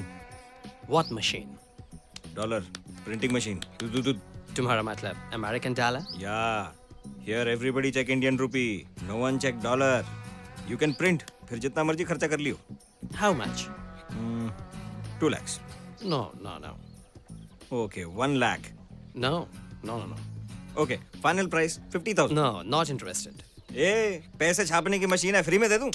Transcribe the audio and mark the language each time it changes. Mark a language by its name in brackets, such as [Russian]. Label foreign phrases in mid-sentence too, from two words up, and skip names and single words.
[English] What machine? Dollar printing machine. [Hindi] तुम्हारा मतलब [English] American dollar? Yeah. Here everybody check Indian rupee. No one check dollar. You can print. [Hindi] फिर जितना मर्जी खर्चा कर लियो. [English] How much? 2 lakhs. No, no, no. Okay, 1 lakh. No, no, no, no. Okay, final price 50,000. No, not interested. [Hindi] ए, पैसे छापने की मशीन है, फ्री में दे दूं?